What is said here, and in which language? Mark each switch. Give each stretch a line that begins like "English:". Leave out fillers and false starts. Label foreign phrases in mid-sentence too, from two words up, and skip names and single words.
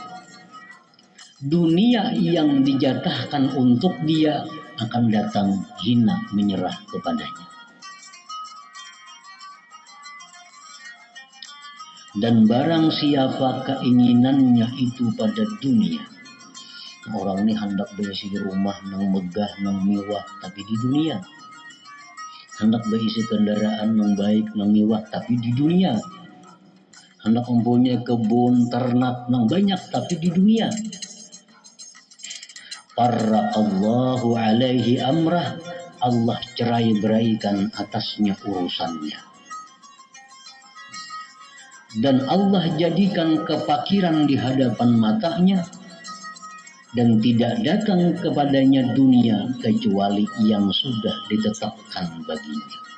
Indonesian: Dunia yang dijatahkan untuk dia akan datang hina menyerah kepadanya. Dan barang siapa keinginannya itu pada dunia,
Banjar: orang ini hendak berisi rumah nang megah nang mewah tapi di dunia, hendak berisi kendaraan nang baik nang mewah tapi di dunia, hendak mempunyai kebun ternak nang banyak tapi di dunia.
Arabic: Farraqallahu alaihi amrah,
Indonesian: Allah cerai-beraikan atasnya urusannya. Dan Allah jadikan kepakiran di hadapan matanya dan tidak datang kepadanya dunia kecuali yang sudah ditetapkan baginya.